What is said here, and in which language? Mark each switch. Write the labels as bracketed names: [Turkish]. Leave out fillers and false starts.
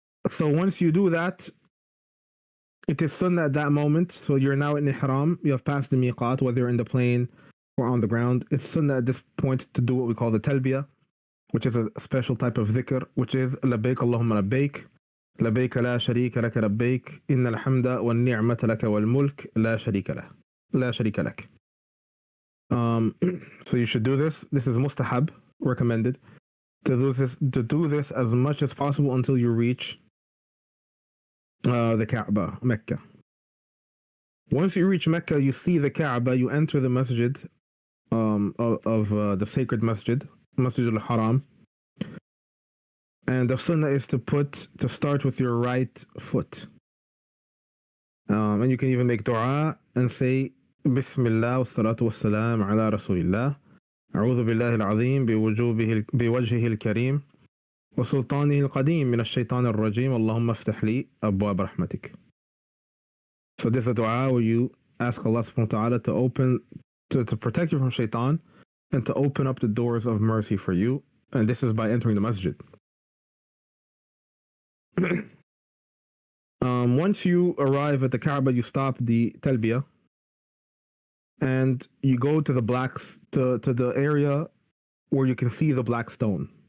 [English] So once you do that, it is sunnah at that moment. So you're now in ihram. You have passed the miqat, whether you're in the plane or on the ground. It's sunnah at this point to do what we call the talbiyah, which is a special type of dhikr, which is [Arabic] labbaik Allahumma labbaik. لبيك لا شريك لك لبيك إن الحمد والنعمة لك والملك لا شريك لك. [English] So you should do this. This is mustahab, recommended. To do this as much as possible until you reach the Kaaba, Mecca. Once you reach Mecca, you see the Kaaba, you enter the masjid of the sacred masjid, Masjid al-Haram. And the sunnah is to start with your right foot. And you can even make dua and say, [Arabic] Bismillah wa salatu wa salam ala Rasulillah. أعوذ بالله العظيم بوجهه الكريم وسلطانه القديم من الشيطان الرجيم اللهم افتح لي أبواب رحمتك. [English] So this is a dua where you ask Allah subhanahu wa ta'ala to open, to protect you from shaitan and to open up the doors of mercy for you. And this is by entering the masjid. Once you arrive at the Kaaba, you stop the talbiyah and you go to the area where you can see the black stone.